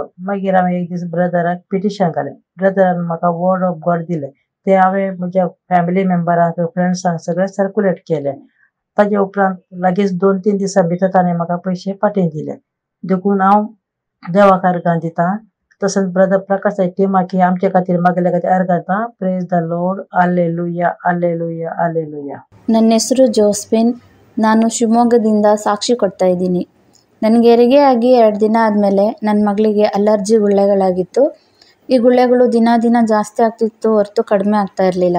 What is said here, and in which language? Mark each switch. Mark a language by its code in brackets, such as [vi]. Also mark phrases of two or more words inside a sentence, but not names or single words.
[kok] मागीर हांवें एक दीस ब्रदराक पिटिशन घालें. ब्रदरान म्हाका [en] word of God [kok] दिलें. ते हांवें म्हज्या फॅमिली मेंबरांक फ्रेंड्सांक सगळें सर्क्युलेट केलें. ताजे उपरांत लागींच 2-3 दिसां भितर ताणें म्हाका पयशे फाटीं दिले. देखून हांव देवाक अर्गां दितां. तसोच ब्रदर प्रकाशाची टिमाकी आमचे खातीर मागल्या खातीर अर्गां. [en] Praise the Lord. [kn] ಅಲ್ಲೆಲೂಯಾ ಅಲ್ಲೆಲೂಯಾ ಅಲ್ಲೆಲೂಯಾ. ನನ್ನ ಹೆಸರು ಜೋಸ್ಪಿನ್. ನಾನು ಶಿವಮೊಗ್ಗದಿಂದ ಸಾಕ್ಷಿ ಕೊಡ್ತಾ ಇದ್ದೀನಿ. ನನಗೆ ಹೆರಿಗೆ ಆಗಿ 2 ದಿನ ಆದಮೇಲೆ ನನ್ನ ಮಗಳಿಗೆ ಅಲರ್ಜಿ ಗುಳ್ಳೆಗಳಾಗಿತ್ತು. ಈ ಗುಳ್ಳೆಗಳು ದಿನ ದಿನ ಜಾಸ್ತಿ ಆಗ್ತಿತ್ತು ಹೊರತು ಕಡಿಮೆ ಆಗ್ತಾ ಇರಲಿಲ್ಲ.